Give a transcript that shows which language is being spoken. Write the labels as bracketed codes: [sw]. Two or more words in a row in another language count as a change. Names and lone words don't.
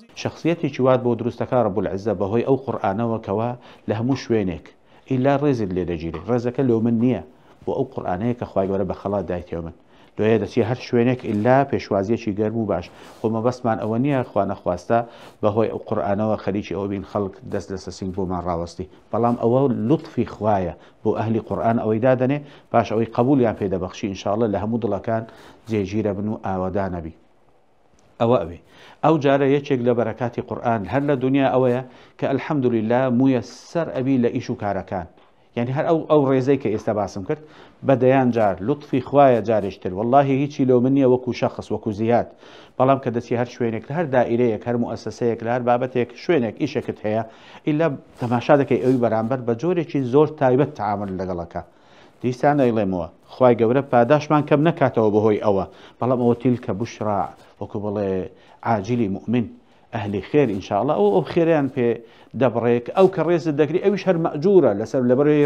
[ckb] شخصیەتێکی وات بۆ دروستەکە ڕەب العیزە بەهۆی ئەو قورئانەوە کەوا لە هەموو شوێنێک ئیلا ڕێزت لێ دەگیری ڕێزەکە لێو من نییە بۆ ئەو قورئانەیە کە خوای گەورە بە خەڵات دایتێوە من لۆیە دەچی هەر شوێنێک ئیلا پێشوازیەکی گەرم و باش خۆمە بەسمان ئەوە نییە خوا نەخواستە بەهۆی ئەو قورئانەوە خەریکی ئەوە بین خەڵک دەست لە سەسینگ بۆمان ڕاوەستی بەڵام ئەوە لوتفی خوایە بۆ ئەهلی قورئان ئەوەی دادەنێ باش ئەوەی قبولیان پێدەبەخشی ئینشاءڵڵا لە هەموو دڵەکان جێگیرە بن و ئاوەدانەبی ئەوە ئەوێ ئەو جارە یەکێک لە بەرەکاتی قورئان هەر لە دنیا ئەوەیە کە ئەلحەمدولله مویە سەر ئەبی لە ئیش و کارەکان يعني هر او ڕێزەی کە ئێستا باسم کرد بەدەیان جار لطفی خوایە جارێشتر واللهی هیچی لەو من نییە وەکو شخص وەکو زیاد بەڵام کە دەچی هەر شوێنێک لە هەر دائیرەیەک هەر مؤسسەیەک لە هەر بابەتێک شوێنێک ئیشێکت هەیە ئیلا تەماشا دەکەی ئەوی بەرامبەر بە جۆرێکی زۆر تایبەت تعامل لەگەڵەکە دیسان ئەیڵێمەوە خوای گەورە پاداشمان کەم نەکاتەوە بەهۆی ئەوە بەڵام ئەوە [ar] تیلکە بوشرا [ckb] وەکو بڵێ عاجلی مؤمن ئەهلی خێر ئینشاءڵڵا ئەو خێریان پێ دەبڕێک ئەو کە ڕێزت دەگری ئەویش هەر مەئجوورە لەسەر لەبەرەوەی